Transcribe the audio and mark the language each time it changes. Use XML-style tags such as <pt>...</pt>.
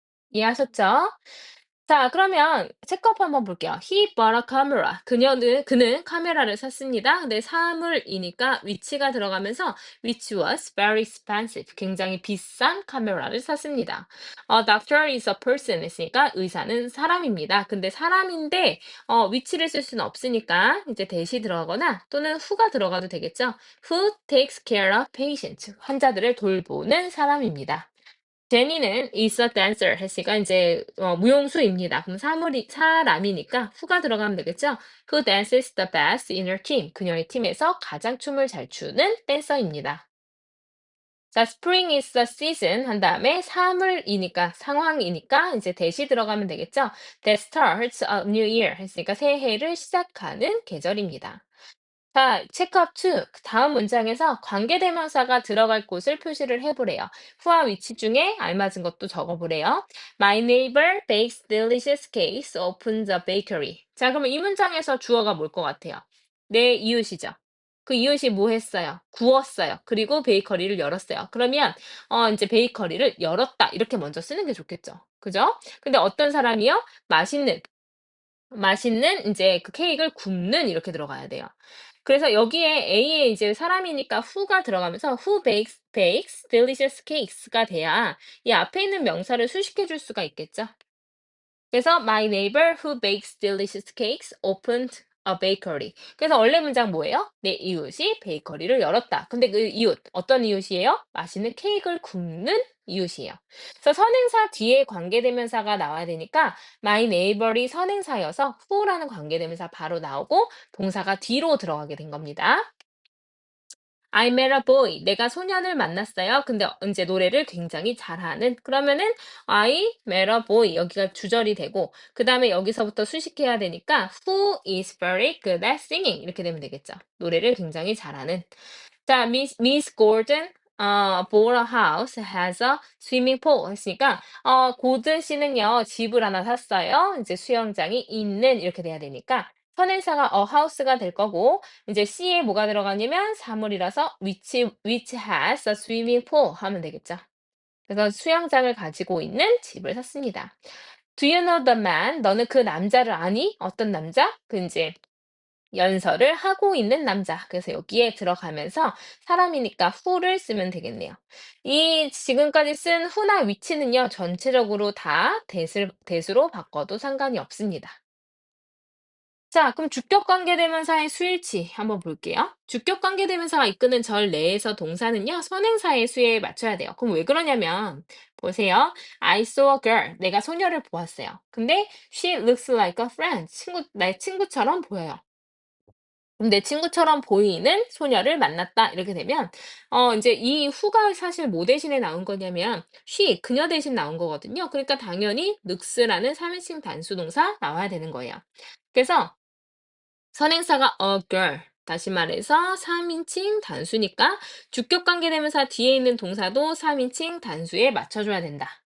<ko>이해하셨죠? 자, 그러면 체크업 한번 볼게요.</ko> <en>He bought a camera.</en> <ko>그는 카메라를 샀습니다. 근데 사물이니까 위치가 들어가면서</ko> <en>which was very expensive.</en> <ko>굉장히 비싼 카메라를 샀습니다.</ko> <en>Doctor is a person</en> <ko>했으니까 의사는 사람입니다. 근데 사람인데 위치를 쓸 수는 없으니까 이제 대시 들어가거나 또는 who가 들어가도 되겠죠.</ko> <en>Who takes care of patients.</en> <ko>환자들을 돌보는 사람입니다. 제니는</ko> <en>is a dancer</en> <ko>했으니까 이제 무용수입니다. 그럼 사람이니까 후가 들어가면 되겠죠?</ko> <en>Who dances the best in her team?</en> <ko>그녀의 팀에서 가장 춤을 잘 추는 댄서입니다. 자,</ko> <en>spring is the season</en> <ko>한 다음에 사물이니까 상황이니까 이제 대시 들어가면 되겠죠?</ko> <en>That starts a new year</en> <ko>했으니까 새해를 시작하는 계절입니다. 자, 체크업 2. 그 다음 문장에서 관계대명사가 들어갈 곳을 표시를 해보래요. 후와 위치 중에 알맞은 것도 적어보래요.</ko> <en>My neighbor bakes delicious cakes, opens a bakery.</en> <ko>자, 그러면 이 문장에서 주어가 뭘 것 같아요? 내 이웃이죠. 그 이웃이 뭐 했어요? 구웠어요. 그리고 베이커리를 열었어요. 그러면 이제 베이커리를 열었다 이렇게 먼저 쓰는 게 좋겠죠. 그죠? 근데 어떤 사람이요? 맛있는 이제 그 케이크를 굽는 이렇게 들어가야 돼요. 그래서 여기에 A에 이제 사람이니까 who가 들어가면서</ko> <en>who bakes delicious cakes</en> <ko>가 돼야 이 앞에 있는 명사를 수식해 줄 수가 있겠죠.</ko> <en>그래서 my neighbor who bakes delicious cakes opened a bakery.</en> <ko>그래서 원래 문장 뭐예요? 내 이웃이 베이커리를 열었다. 근데 그 이웃 어떤 이웃이에요? 맛있는 케이크를 굽는 이웃이에요. 그래서 선행사 뒤에 관계대명사가 나와야 되니까 my neighbor이 선행사여서 who라는 관계대명사 바로 나오고 동사가 뒤로 들어가게 된 겁니다.</ko> <en>I met a boy.</en> <ko>내가 소년을 만났어요. 근데 이제 노래를 굉장히 잘하는.</ko> <en>그러면은 I met a boy.</en> <ko>여기가 주절이 되고, 그 다음에 여기서부터 수식해야 되니까</ko> <en>who is very good at singing.</en> <ko>이렇게 되면 되겠죠. 노래를 굉장히 잘하는.</ko> <en>자, Miss Gordon, bought a house, has a swimming pool.</en> <ko>했으니까, 고든 씨는요, 집을 하나 샀어요. 이제 수영장이 있는, 이렇게 돼야 되니까, 선행사가 a house가 될 거고, 이제 C에 뭐가 들어가냐면 사물이라서</ko> <en>which has a swimming pool</en> <ko>하면 되겠죠. 그래서 수영장을 가지고 있는 집을 샀습니다.</ko> <en>Do you know the man?</en> <ko>너는 그 남자를 아니? 어떤 남자? 그 이제 연설을 하고 있는 남자. 그래서 여기에 들어가면서 사람이니까 who를 쓰면 되겠네요. 이 지금까지 쓴 who나 which는요, 전체적으로 다 that으로 바꿔도 상관이 없습니다. 자, 그럼 주격 관계대명사의 수일치 한번 볼게요. 주격 관계대명사가 이끄는 절 내에서 동사는요, 선행사의 수에 맞춰야 돼요. 그럼 왜 그러냐면, 보세요.</ko> <en>I saw a girl.</en> <ko>내가 소녀를 보았어요.</ko> <en>근데 she looks like a friend.</en> <ko>내 친구처럼 보여요. 그럼 내 친구처럼 보이는 소녀를 만났다. 이렇게 되면, 이제 이 who가 사실 뭐 대신에 나온 거냐면, she, 그녀 대신 나온 거거든요. 그러니까 당연히 looks라는 3인칭 단수 동사 나와야 되는 거예요. 그래서 선행사가 a girl. 다시 말해서 3인칭 단수니까 주격 관계대명사 뒤에 있는 동사도 3인칭 단수에 맞춰줘야 된다.</ko>